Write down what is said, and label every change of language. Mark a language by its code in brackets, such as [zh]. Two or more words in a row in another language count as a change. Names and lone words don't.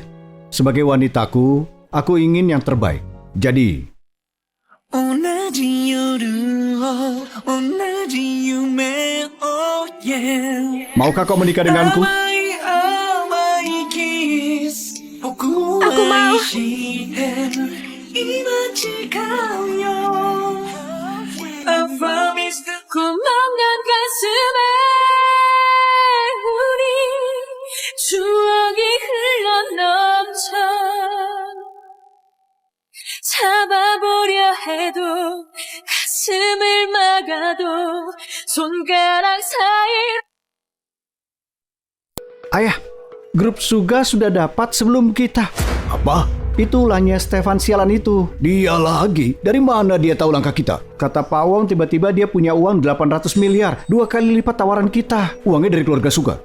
[id] Sebagai wanitaku, aku ingin yang terbaik. Jadi, maukah kau menikah denganku? Aku mau. [ko] 구멍난 가슴에 우리 추억이 흘러넘쳐 잡아보려 해도 가슴을 막아도 손가락 사이. [id] Ayah, grup Suga sudah dapat sebelum kita. Apa? Itu ulahnya Stefan sialan itu. Dia lagi? Dari mana dia tahu langkah kita? Kata Pawong tiba-tiba dia punya uang 800 miliar. 2 kali lipat tawaran kita. Uangnya dari keluarga Suga.